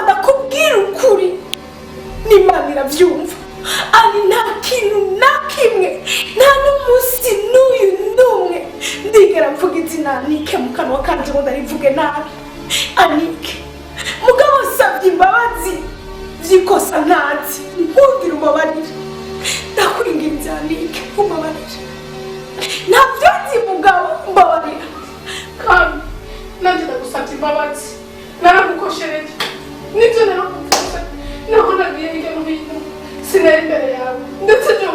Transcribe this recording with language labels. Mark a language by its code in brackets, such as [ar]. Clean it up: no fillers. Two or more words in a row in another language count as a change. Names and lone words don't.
[rn] ndakubwira ukuri n'Imana iravyumva Ani nta kintu na kimwe nta n'umunsi n'uyu n'umwe ndigera mvuga izina Anike mu kanwa kanje ngo ndarivuge nabi Anike mugabo savye imbabazi vyikosa ntazi ntugire ubabarire ndakwinginze Anike umbabarire ntabyo nzi mugabo mbabarira kandi nanjye ndagusabye imbabazi naragukoshereje nibyo narakuvuze naho nagiye hirya no hino sinari imbere yawe ndetse byo